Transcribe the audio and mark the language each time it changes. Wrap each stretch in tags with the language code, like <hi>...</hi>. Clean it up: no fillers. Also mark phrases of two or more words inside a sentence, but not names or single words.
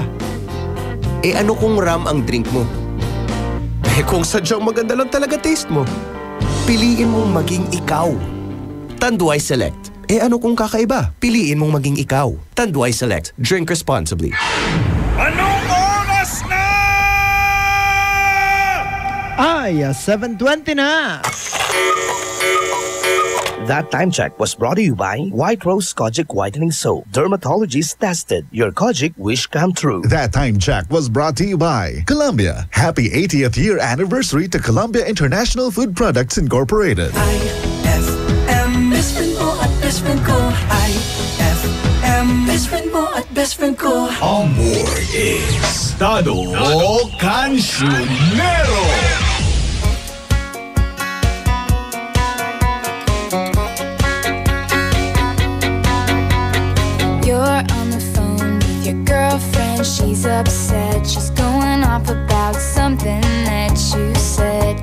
<tl>Ano kung ram ang drink mo? Kung sadyang maganda lang talaga taste mo, piliin mong maging ikaw. Tanduay Select. Ano kung kakaiba? Piliin mong maging ikaw.</tl> <en>Tanduay Select. Drink responsibly.</en> <tl>Anong oras na? Ay, 7:20 na.</tl> <en>That time check was brought to you by White Rose Kojic Whitening Soap. Dermatologist tested. Your Kojic wish come true. That time check was brought to you by Columbia. Happy 80th year anniversary to Columbia International Food Products Incorporated. IFM, best friend</en> <tl>mo at</tl> <en>best friend ko. IFM, best friend</en> <tl>mo at</tl> <en>best friend ko. Amor Estado Cancionero. You're on the phone with your girlfriend. She's upset. She's going off about something that you said.</en>